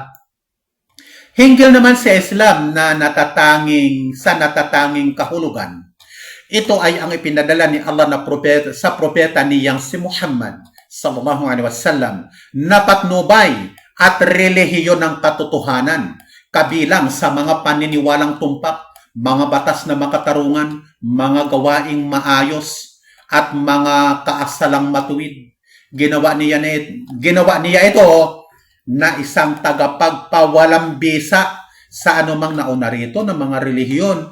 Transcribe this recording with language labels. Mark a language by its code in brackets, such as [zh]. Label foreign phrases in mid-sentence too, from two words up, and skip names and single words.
[tl] Hinggil naman sa Islam na natatanging kahulugan, ito ay ang ipinadala ni Allah na propeta, sa propeta niyang si Muhammad [ar] صلى الله عليه وسلم [tl] na patnubay at relihiyon ng katotohanan, kabilang sa mga paniniwalang tumpak, mga batas na makatarungan, mga gawaing maayos, at mga kaasalang matuwid. Ginawa niya ito na isang tagapagpawalang bisa sa anumang nauna rito ng mga relihiyon.